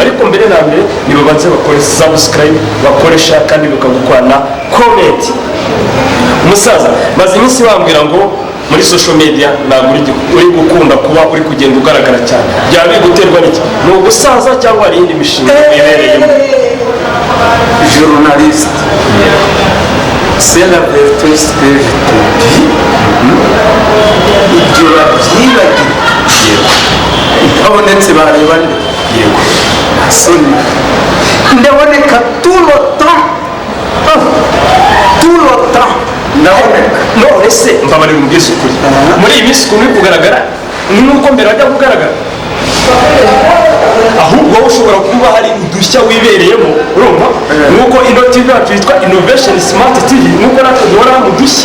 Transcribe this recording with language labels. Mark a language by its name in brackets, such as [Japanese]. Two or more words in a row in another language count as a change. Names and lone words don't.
[Kinyarwanda] Ariko mbere na mbere nibabanze bakore subscribe, bakoresha kandi bakagukwana comment. Umusaza maze iminsi bambwira ngo muri [English] social media [Kinyarwanda] ntabwo uri gukunda kuba uri kugenda ugaragara cyane. Byaba biguterwa n'iki? Ni ugusaza cyangwa hari indi mishinga ibereyemo? [French] Journaliste, c'est la vérité ce que je te dis. [Kinyarwanda] Ibyo babyibagiwe abonetse bareba yego soni ndaboneka [French] tout le temps [Kinyarwanda] ndaboneka. None se mbabarira umubwiza ukuri, muri iyi minsi ukuntu uri kugaragara ni nuko mbere wajya kugaragara, ahubwo ushobora kuba hari udushya wibereyemo. Urumva nuko ino TV yacu yitwa Innovation Smart TV, nuko natwe duhora mu dushya.